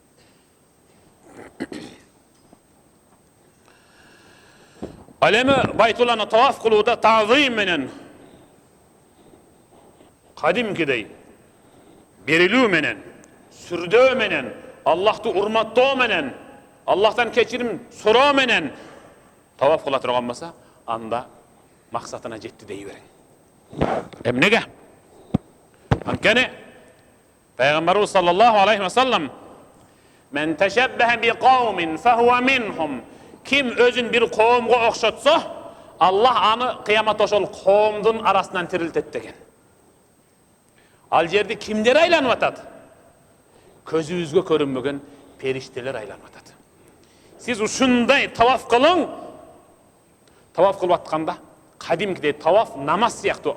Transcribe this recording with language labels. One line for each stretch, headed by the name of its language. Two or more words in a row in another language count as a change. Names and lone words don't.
Kyrgyz: Ал эми Байтулланы таваф кылууда таазим менен, кадимкидей берилүү менен, сүрдөө менен, Аллахты урматтоо менен, Аллахтан кечирим суроо менен таваф кыла турган болсо, анда максатына жетти дей бериң. Эмнеге? Анткени Пайгамбарыбыз
Arabic: صلى الله عليه وسلم "من تشبه بقوم فهو منهم"
Kyrgyz: Ким өзүн бир коомго окшотсо, Аллах аны кыямат ошол коомдун арасынан тирилтет деген. Ал жерди кимдер айланып атат? Көзүбүзгө көрүнбөгөн периштелер айланып атат. Сиз ушундай таваф кылың. Таваф кылып атканда кадимкидей таваф намаз сыяктуу.